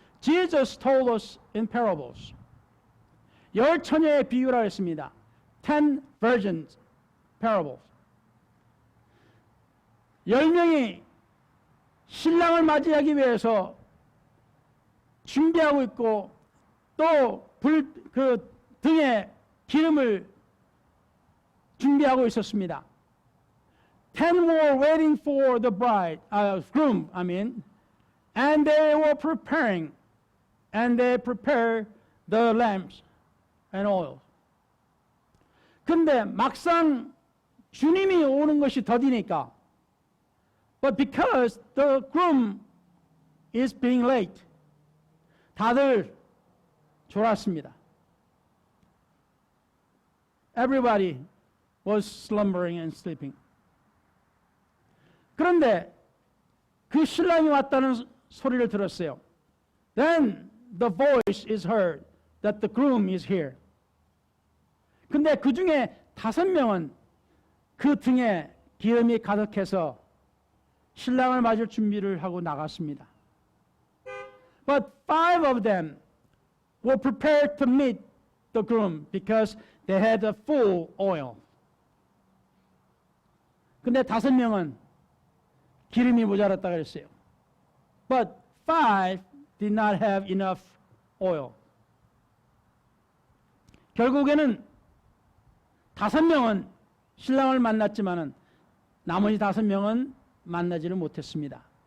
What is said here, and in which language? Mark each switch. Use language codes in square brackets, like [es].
[en] Jesus told us in parables. [ko] 10처녀의 비유라 했습니다. [en] 10 virgins parables. [ko] 10명이 신랑을 맞이하기 위해서 준비하고 있고 또 그 등에 기름을 준비하고 있었습니다. [en] 10 more waiting for the bride, groom, and they were preparing, and they prepared the lamps and oil. [ko] 근데 막상 주님이 오는 것이 더디니까, [en] but because the groom is being late, [ko] 다들 졸았습니다. [en] Everybody was slumbering and sleeping. [ko] 그런데 그 신랑이 왔다는 소리를 들었어요. [en] Then the voice is heard that the groom is here. [ko] 근데 그 중에 5명은 그 등에 기름이 가득해서 신랑을 맞을 준비를 하고 나갔습니다. [en] But 5 of them were prepared to meet the groom because they had a full oil. [ko] 근데 5명은 기름이 모자랐다 그랬어요. [en] But 5 did not have enough oil. [ko] 결국에는 5명은 신랑을 만났지만은 나머지 5명은 만나지를 못했습니다.